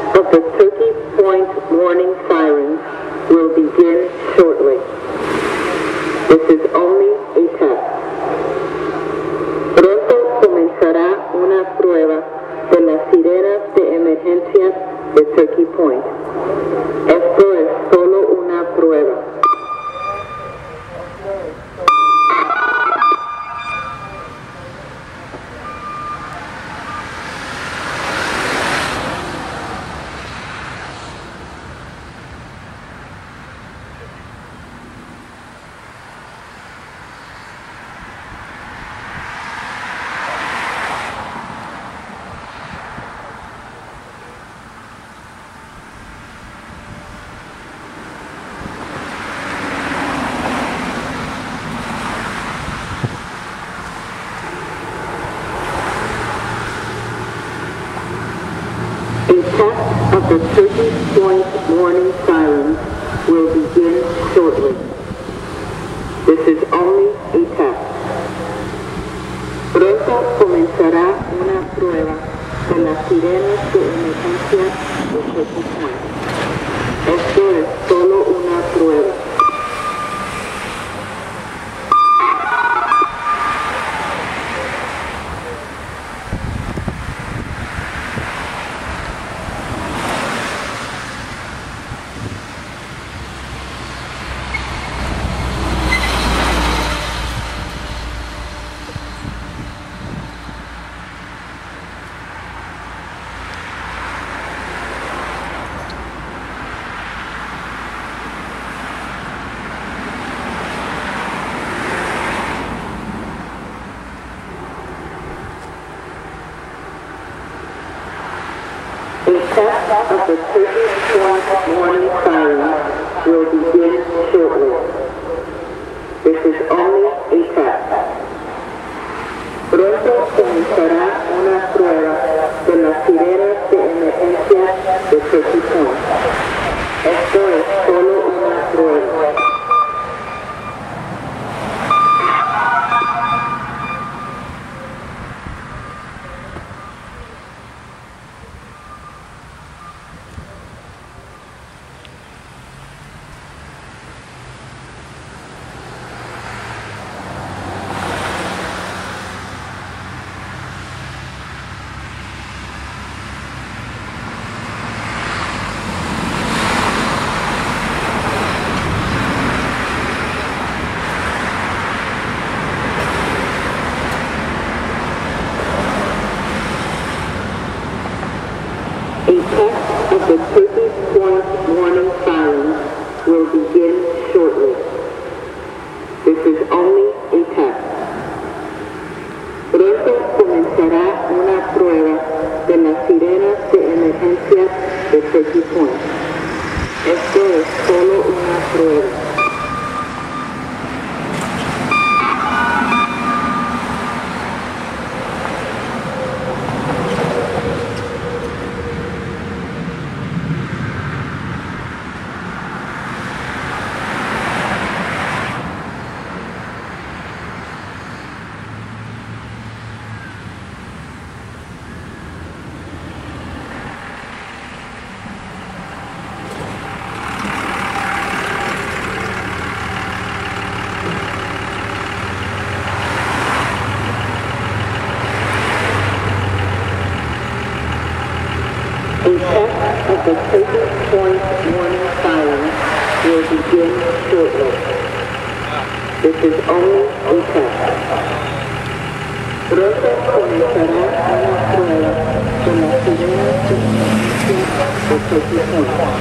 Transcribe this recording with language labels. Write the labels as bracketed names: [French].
[English] The Turkey Point warning sirens will begin shortly. This is only a test. [Spanish] Pronto comenzará una prueba de las sirenas de emergencias de Turkey Point. Esto es solo una prueba. [English] A test of the Turkey Point warning sirens will begin shortly. This is only a test. [Spanish] Pronto comenzará una prueba de las sirenas de emergencia de Turkey Point. Esto es solo una prueba. [English] A test of the Turkey Point warning sirens will begin shortly. This is only a test. [Spanish] Pronto comenzará una prueba de las sirenas de emergencia de Turkey Point. Esto es solo una prueba. [English] A test of the Turkey Point warning sirens will begin shortly. This is only a test. [Spanish] Pronto comenzará una prueba de las sirenas de emergencia de Turkey Point. Esto es solo una prueba. [English] A test of the Turkey Point warning sirens will begin shortly. This is only a test. [Spanish] Pronto comenzará una prueba de las sirenas de emergencia de Turkey Point.